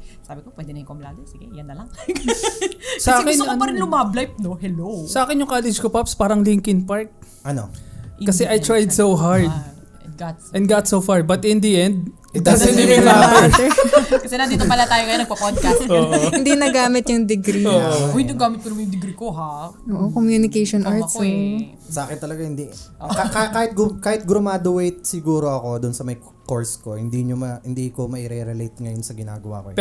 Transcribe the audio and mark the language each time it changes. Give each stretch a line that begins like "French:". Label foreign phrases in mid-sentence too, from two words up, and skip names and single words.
Filipino: Sabi ko, pwede na yung
Latin: cum laude.
Filipino: Sige, yan na lang. Sa Kasi akin, gusto ko pa rin lumab life, no? Hello. Sa akin yung college ko, Pops, parang Linkin Park. Ano?
English: Kasi I tried so hard It and got so far. But in the end, It doesn't even even matter.
Filipino: Kasi nandito pala tayo ngayon nagpo-podcast. Hindi nagamit yung degree. Uy, nagamit ko naman yung degree ko, ha? Oo,
English: communication arts.
Filipino: Ako eh. Sa akin talaga hindi. Kahit graduate siguro ako doon sa may course ko, hindi ko mai-relate ngayon sa ginagawa ko.